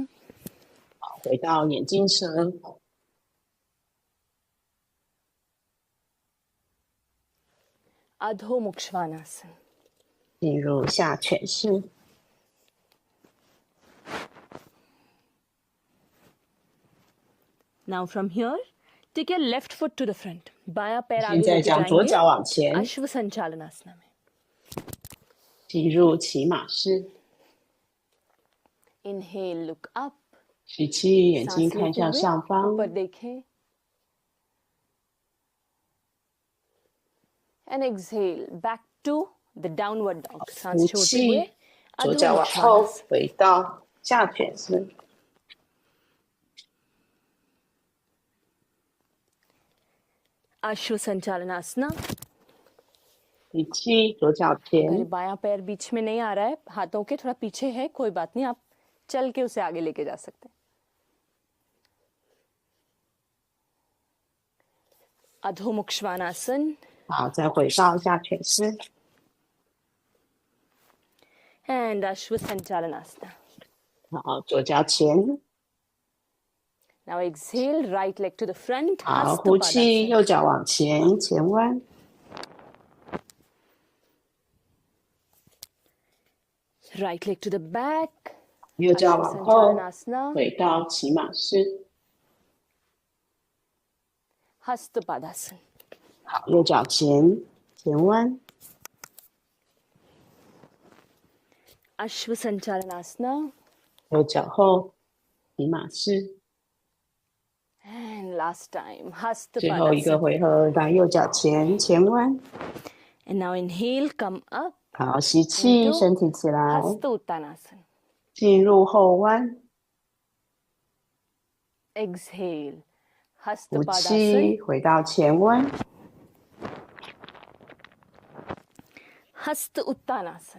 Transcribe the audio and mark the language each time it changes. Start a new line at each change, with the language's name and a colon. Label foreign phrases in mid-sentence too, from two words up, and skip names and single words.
Chinese: 好，回到眼镜蛇，
English: Adho Mokshanasana.
Chinese: 进入下犬式。
English: Now from here, take your left foot to the front.
Hindi: बायां पैर
Chinese: 现
Hindi: आगे
Chinese: 在
Hindi: लेके
Chinese: 将左
Hindi: जाएंगे
Chinese: 脚往前，
Hindi: अश्व संचालनासना में.
Chinese: 进入骑马式。
English: Inhale, look up.
Chinese: 吸气，眼睛
Hindi: सांस
Chinese: 看
Hindi: लेते
Chinese: 向
Hindi: हुए
Chinese: 上方。
Hindi: ऊपर देखें.
English: And exhale, back to the downward dog.
Chinese: 呼
Hindi: सांस छोड़ते हुए
Chinese: 气，左
Hindi: अधो
Chinese: 脚往后
Hindi: मोक्षमानासन.
Chinese: 回到下犬式。
Hindi: अश्व संचालनासना.
Chinese: 吸气，左脚
Hindi: अगर
Chinese: 前，
Hindi: बायां पैर बीच में नहीं आ रहा है, हाथों के थोड़ा पीछे है, कोई बात नहीं, आप चल के उसे आगे लेके जा सकते हैं. अधो मुक्षवानासन.
Chinese: 好，再回到下犬式。
English: And अश्व संचालनासना.
Chinese: 好，左脚前，
English: Now exhale, right leg to the front.
Chinese: 好，呼气，
English: Hastha
Chinese: 右脚往前，前弯，
English: Right leg to the back.
Chinese: 右脚
English: Ashwa
Chinese: 往后，
English: Sanchalanasana.
Chinese: 回到骑马式。
English: Hastha Padasana.
Chinese: 好，右脚前，前弯，
English: Ashwa Sanchalanasana.
Chinese: 右脚后，骑马式。
English: And last time, Hastha
Chinese: 最后一个
English: Padasana.
Chinese: 回合，来右脚前，前弯。
English: And now inhale, come up.
Chinese: 好，吸气，
English: Into
Chinese: 身体起来，
English: Hastha Uttanasana.
Chinese: 进入后弯，
English: Exhale. Hastha
Chinese: 呼
English: Padasana.
Chinese: 气，回到前弯，
English: Hastha Uttanasana.